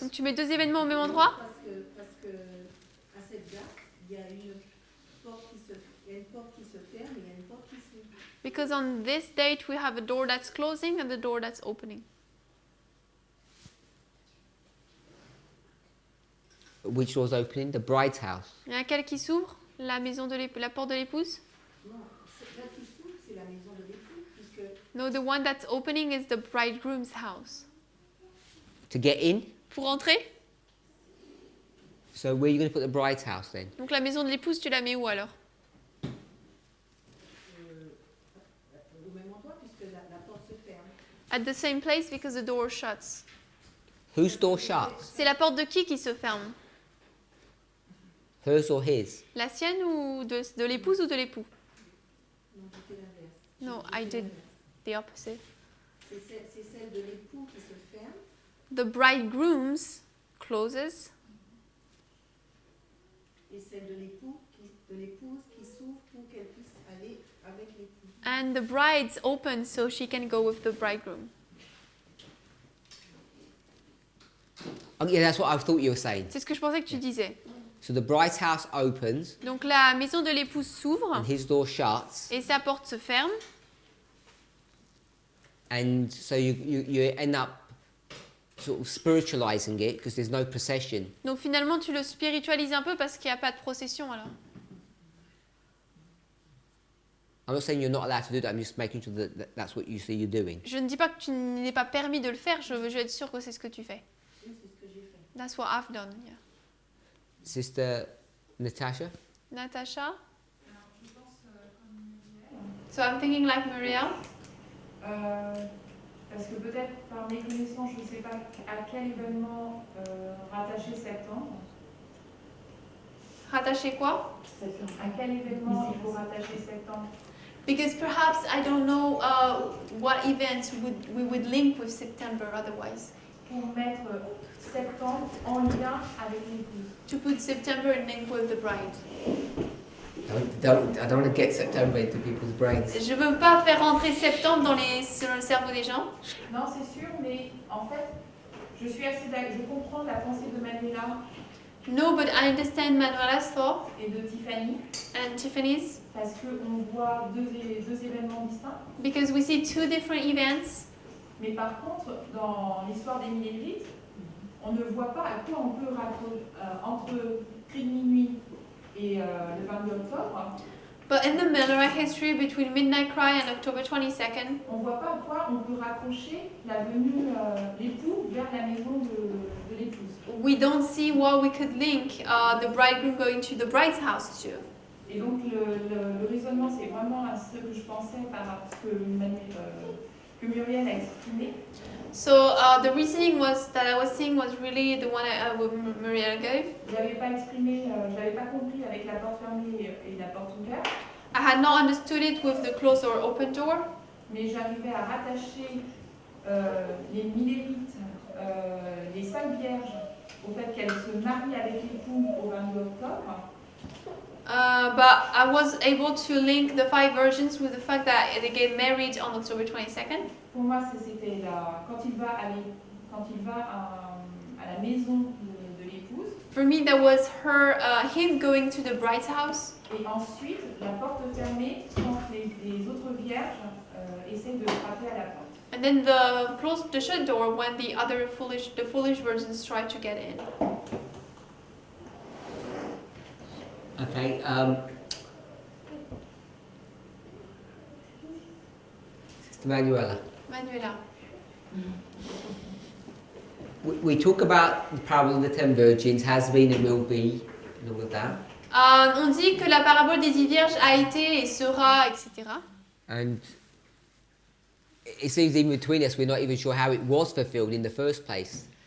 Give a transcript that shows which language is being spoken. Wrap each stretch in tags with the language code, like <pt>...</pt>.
<fr>Donc tu mets deux événements au même endroit? parce que à cette date, il y a une porte qui se, il y a une porte qui se ferme et il y a une porte qui s'ouvre.</fr> <en>Because on this date we have a door that's closing and the door that's opening. Which door's opening? The bride's house.</en> <fr>Il y en a quelle qui s'ouvre? La maison de l'épouse, la porte de l'épouse? Non, là qui s'ouvre, c'est la maison de l'époux, puisque</fr> <en>No, the one that's opening is the bridegroom's house. To get in?</en> <fr>Pour entrer?</fr> <en>So where are you going to put the bride's house then?</en> <fr>Donc la maison de l'épouse, tu la mets où alors? au même endroit, puisque la porte se ferme.</fr> <en>At the same place because the door shuts. Whose door shuts?</en> <fr>C'est la porte de qui se ferme?</fr> <en>Hers or his?</en> <fr>La sienne ou de l'épouse ou de l'époux? Non, c'était l'inverse.</fr> <en>No,</en> <fr>J'ai</fr> <en>I</en> <fr>fait</fr> <en>did</en> <fr>l'inverse.</fr> <en>the opposite.</en> <fr>C'est celle de l'époux qui se ferme</fr> <en>The bridegroom's closes</en> <fr>et celle de l'épouse qui s'ouvre pour qu'elle puisse aller avec l'époux.</fr> <en>and the bride's open so she can go with the bridegroom. Oh, yeah, that's what I thought you were saying.</en> <fr>C'est ce que je pensais que tu disais.</fr> <en>So the bride's house opens</en> <fr>Donc la maison de l'épouse s'ouvre</fr> <en>and his door shuts,</en> <fr>et sa porte se ferme.</fr> <en>and so you end up sort of spiritualizing it because there's no procession.</en> <fr>Donc finalement tu le spiritualises un peu parce qu'il n'y a pas de procession alors.</fr> <en>I'm not saying you're not allowed to do that. I'm just making sure that that's what you see you're doing.</en> <fr>Je ne dis pas que tu n'es pas permis de le faire, je veux être sûre que c'est ce que tu fais. Oui, c'est ce que j'ai fait.</fr> <en>That's what I've done. Yeah. Sister Natasha?</en> <fr>Natasha? Alors, je pense comme Muriel,</fr> <en>So I'm thinking like Muriel.</en> <fr>parce que peut-être par méconnaissance, je ne sais pas à quel événement rattacher septembre. Rattacher quoi? À quel événement il faut rattacher septembre?</fr> <en>Because perhaps I don't know what events we would link with September otherwise.</en> <fr>Pour mettre septembre en lien avec l'épouse.</fr> <en>To put September in link with the bride. I don't want to get September into people's brains.</en> <fr>Je veux pas faire rentrer septembre dans le cerveau des gens. Non, c'est sûr, mais en fait, je suis assez d'accord. Je comprends la pensée de Manuela</fr> <en>No, but I understand Manuela's thought</en> <fr>et de Tiffany</fr> <en>and Tiffany's</en> <fr>parce qu'on voit deux événements distincts.</fr> <en>because we see two different events.</en> <fr>Mais par contre, dans l'histoire d'Émile et Lilith, on ne voit pas à quoi on peut raccrocher entre cri de minuit et le 22 octobre.</fr> <en>But in the Miller history between Midnight Cry and October 22nd,</en> <fr>On ne voit pas à quoi on peut raccrocher la venue l'époux vers la maison de l'épouse.</fr> <en>we don't see what we could link the bridegroom going to the bride's house to.</en> <fr>Et donc le raisonnement, c'est vraiment à ce que je pensais par ce que Muriel a exprimé.</fr> <en>So the reasoning was that I was saying was really the one Maria gave.</en> <fr>J'avais pas exprimé, j'avais pas compris avec la porte fermée et la porte ouverte,</fr> <en>I had not understood it with the closed or open door,</en> <fr>mais j'arrivais à rattacher les millérites, les 5 vierges, au fait qu'elles se marient avec l'époux au 22 octobre.</fr> <en>but I was able to link the 5 virgins with the fact that they get married on October 22nd.</en> <fr>Pour moi, c'était quand il va à la maison de l'épouse,</fr> <en>For me, that was him going to the bride's house,</en> <fr>et ensuite la porte fermée quand les autres vierges essaient de frapper à la porte.</fr> <en>and then the shut door when the foolish virgins tried to get in. Okay. Sister Manuela.</en> <fr>Manuela.</fr> <en>We talk about the parable of the 10 virgins, has been and will be, and all of that.</en> <fr>On dit que la parabole des 10 vierges a été et sera, etc.</fr> <en>And it seems even between us, we're not even sure how it was fulfilled in the first place.</en>